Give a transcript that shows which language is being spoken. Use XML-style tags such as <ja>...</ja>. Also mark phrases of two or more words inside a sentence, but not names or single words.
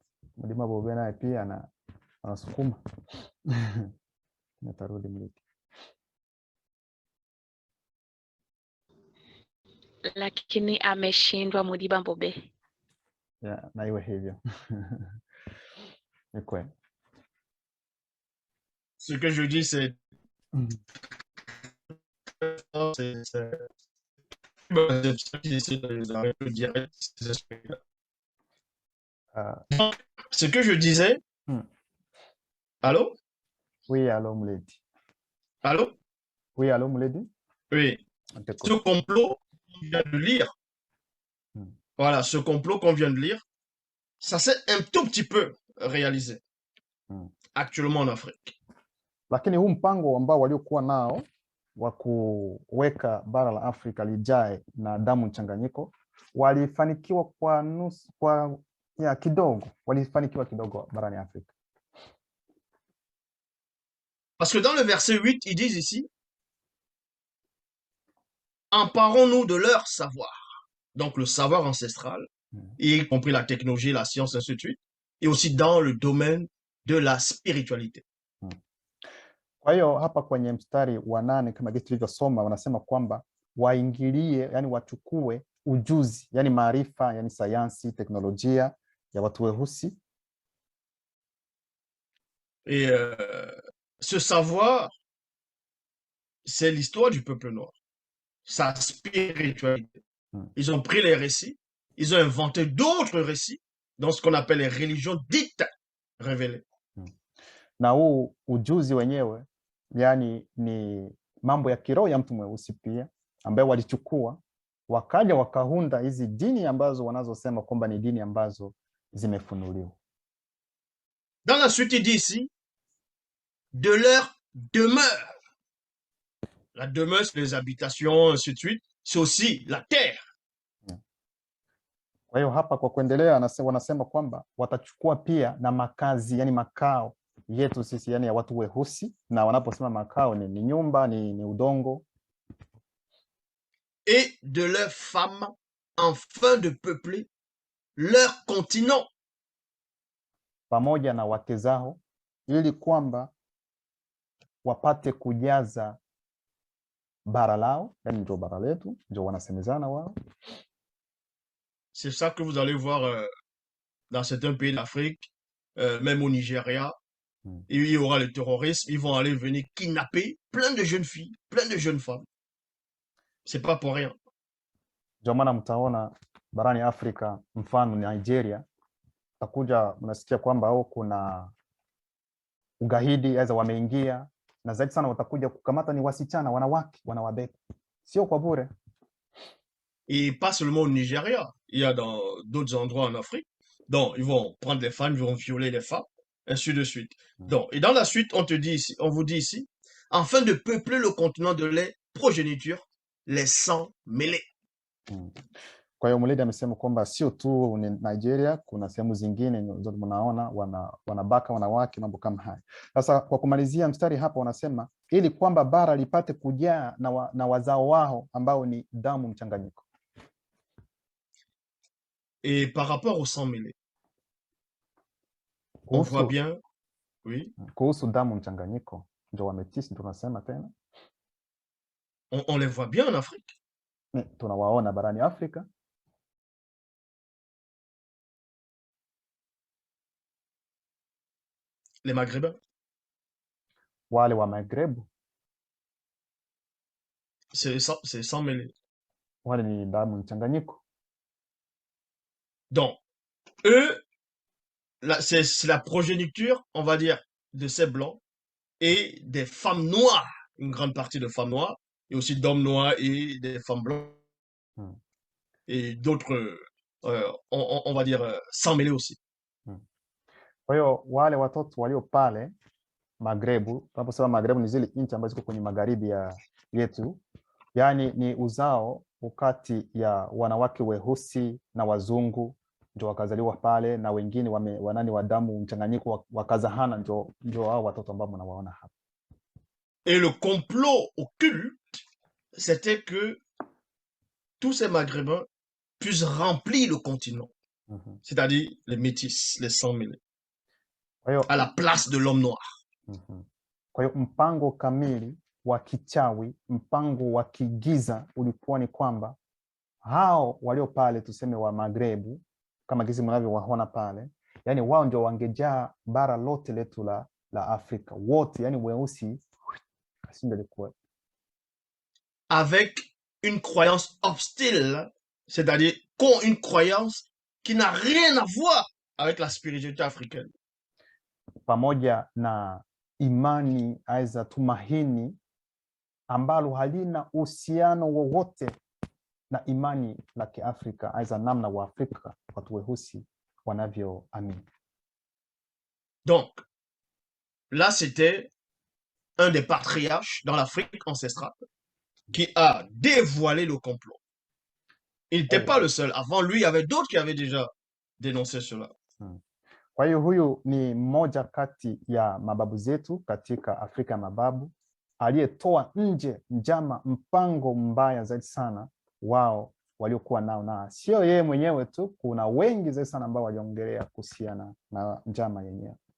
<sw>Mlima Bobe naye pia anasukuma. Nitarudi Mleti. Lakini ameshindwa Modiba Mbobe. Yeah, na iwe hivyo. Ni kweli.</sw> <fr>Ce que je dis, c'est ce que je disais. Allô? Oui, allô Mleti. Allô? Oui, allô Mleti. Oui. Ce complot qu'on vient de lire, voilà, ce complot qu'on vient de lire, ça s'est un tout petit peu réalisé actuellement en Afrique.</fr> <sw>Lakini huu mpango ambao waliokuwa nao wa kuweka bara la Afrika lijae na damu mchanganyiko, walifanikiwa kwa nusu, kwa kidogo, walifanikiwa kidogo barani Afrika.</sw> <fr>Parce que dans le verset 8, ils disent ici, emparons-nous de leur savoir. Donc le savoir ancestral, y compris la technologie, la science, ainsi de suite, et aussi dans le domaine de la spiritualité.</fr> <sw>Kwa hiyo hapa kwenye mstari wa 8 kama gisi tulivyosoma, wanasema kwamba waingilie, yani wachukue ujuzi, yani maarifa, yani sayansi, teknolojia ya watu weusi.</sw> <fr>Et ce savoir, c'est l'histoire du peuple noir, sa spiritualité. Ils ont pris les récits, ils ont inventé d'autres récits dans ce qu'on appelle les religions dites révélées.</fr> <sw>Na huu ujuzi wenyewe, yani ni mambo ya kiroho ya mtu mweusi pia, ambaye walichukua wakaja wakaunda hizi dini ambazo wanazosema kwamba ni dini ambazo zimefunuliwa.</sw> <fr>Dans la suite, il dit ici, de leur demeure. La demeure, c'est les habitations, ainsi de suite. C'est aussi la terre.</fr> <sw>Kwa hiyo hapa kwa kuendelea wanasema kwamba watachukua pia na makazi, yani makao yetu sisi, yani ya watu weusi, na wanaposema makao ni nyumba, ni udongo.</sw> <fr>Et de leurs femmes, afin de peupler leur continent.</fr> <sw>Pamoja na wake zao, ili kwamba wapate kujaza bara lao, yani ndio bara letu, ndio wanasemezana wao.</sw> <fr>C'est ça que vous allez voir dans certains pays d'Afrique, même au Nigeria. Il y aura le terrorisme, ils vont aller venir kidnapper plein de jeunes filles, plein de jeunes femmes. C'est pas pour rien.</fr> <sw>Ndio maana mtaona barani Afrika, mfano Nigeria, takuja mnasikia kwamba au kuna ugaidi aidha wameingia, na zaidi sana watakuja kukamata ni wasichana, wanawake, wanawabeba. Sio kwa bure.</sw> <fr>Et pas seulement au Nigeria, il y a dans d'autres endroits en Afrique. Donc, ils vont prendre les femmes, ils vont violer les femmes, ainsi de suite. Donc, et dans la suite, on vous dit ici, afin de peupler le continent de les progénitures, les sangs mêlés.</fr> <sw>Kwa hiyo Mulidi amesema kwamba sio tu ni Nigeria, kuna sehemu zingine zote mnaona wanabaka wanawake, mambo kama haya. Sasa kwa kumalizia mstari hapa wanasema ili kwamba bara lipate kujaa na wazao wao ambao ni damu mchanganyiko.</sw> <fr>Et par rapport au sang mêlé, on voit bien, oui.</fr> <sw>Kuhusu damu mchanganyiko, ndio wametisi tunasema tena.</sw> <fr>On les voit bien en Afrique.</fr> <sw>Tunawaona barani Afrika.</sw> <fr>Les Maghrébins.</fr> <sw>Wale wa Maghreb.</sw> <fr>C'est sang mêlé.</fr> <sw>Wale ni damu mchanganyiko.</sw> <fr>Donc, eux, c'est la progéniture, on va dire, de ces blancs et des femmes noires, une grande partie de femmes noires, et aussi d'hommes noirs et des femmes blanches. Et d'autres, on va dire, sans mêler aussi.</fr> <sw>Kwa hiyo wale watoto walio pale Magrebu, tunaposema Magrebu ni zile nchi ambazo ziko kwenye magharibi ya yetu, yani ni uzao ukati ya wanawake weusi na wazungu, ndio wakazaliwa pale, na wengine wanani wa damu mchanganyiko wakazahana, ndio hao watoto ambao mnawaona hapa.</sw> <fr>Et le complot occulte, c'était que tous ces Maghrébins puissent remplir le continent, c'est-à-dire les métis, les sang mêlés, à la place de l'homme noir.</fr> <sw>Kwa hiyo mpango kamili wa kichawi, mpango wa kigiza ulikuwa ni kwamba hao walio pale tuseme wa Magrebu, kama gizi mnavyowaona pale, yani wao ndio wangejaa bara lote letu la Afrika wote, yani weusi asingelikuwa.</sw> <fr>Avec une croyance hostile, c'est-à-dire une croyance qui n'a rien à voir avec la spiritualité africaine.</fr> <sw>Pamoja na imani aiza tumaini ambalo halina uhusiano wowote na imani la Kiafrika, aiza namna wa Afrika watu weusi wanavyoamini.</sw> <fr>Donc, là c'était un des patriarches dans l'Afrique ancestrale qui a dévoilé le complot. Il n'était pas le seul. Avant lui, il y avait d'autres qui avaient déjà dénoncé cela.</fr> <sw>Kwa hiyo huyu ni mmoja kati ya mababu zetu katika Afrika ya mababu aliyetoa nje njama, mpango mbaya zaidi sana wao waliokuwa nao, na sio yeye mwenyewe tu, kuna wengi zaidi sana ambao waliongelea kuhusiana na njama yenyewe.</sw>